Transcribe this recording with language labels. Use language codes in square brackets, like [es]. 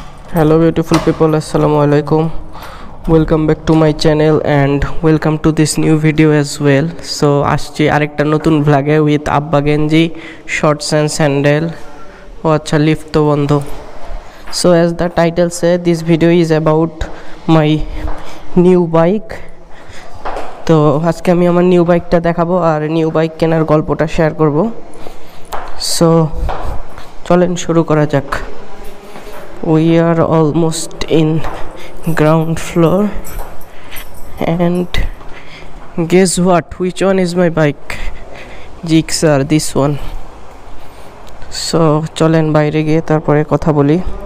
[en] Hello beautiful people, assalamu alaikum. Welcome back to my channel and welcome to this new video as well. [bn] So আসছি আরেকটা নতুন vlog-এ with Abba Genji, [en] shorts and sandal. [bn] ও আচ্ছা lift তো বন্ধ. [en] So as the title says, this video is about my new bike. [bn] তো আজকে আমি আমার নিউ বাইকটা দেখাবো আর নিউ বাইক কেনার গল্পটা শেয়ার করব. সো চলেন শুরু করা যাক. [en] We are almost in ground floor and guess what, which one is my bike? Gixxer, this one. [bn] So চলেন বাইরে গিয়ে তারপরে কথা বলি.